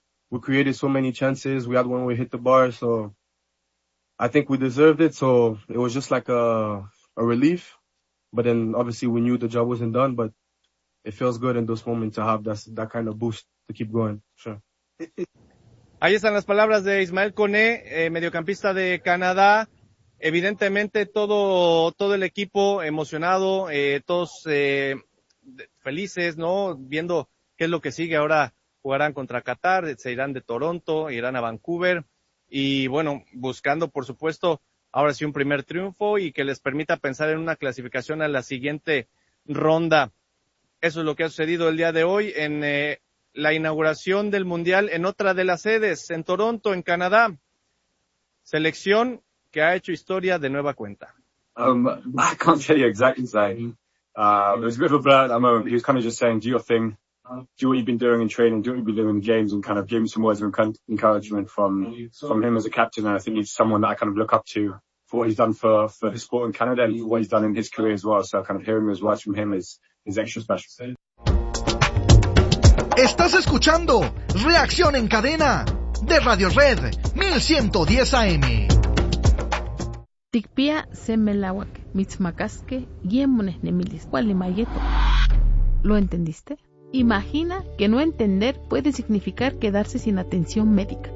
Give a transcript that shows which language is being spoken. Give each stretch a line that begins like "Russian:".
English: We created so many chances. We had one where we hit the bar. So I think we deserved it. So it was just like a relief. But then obviously we knew the job wasn't done, but it feels good in those moments to have that kind of boost to keep going. Sure.
Spanish: Ahí están las palabras de Ismael Koné, mediocampista de Canadá. Evidentemente todo el equipo emocionado, todos felices, ¿no? Viendo qué es lo que sigue. Ahora jugarán contra Qatar, se irán de Toronto, irán a Vancouver y, bueno, buscando, por supuesto, ahora sí un primer triunfo y que les permita pensar en una clasificación a la siguiente ronda. Eso es lo que ha sucedido el día de hoy en la inauguración del Mundial en otra de las sedes, en Toronto, en Canadá. Selección que ha hecho historia de nueva cuenta.
English: I can't tell you exactly, Zay. There was a bit of a blur at that moment. He was kind of just saying, do your thing. Do what you've been doing in training. Do what you've been doing in games. And kind of gave me some words of encouragement from him as a captain. And I think he's someone that I kind of look up to for what he's done for his sport in Canada and for what he's done in his career as well. So kind of hearing those words from him is extra special.
Spanish: Estás escuchando Reacción en Cadena de Radio Red 1110 AM. Tikpia semelawak mitzmakaske yemunes nemilis walimayeto. ¿Lo entendiste? Imagina que no entender puede significar quedarse sin atención médica.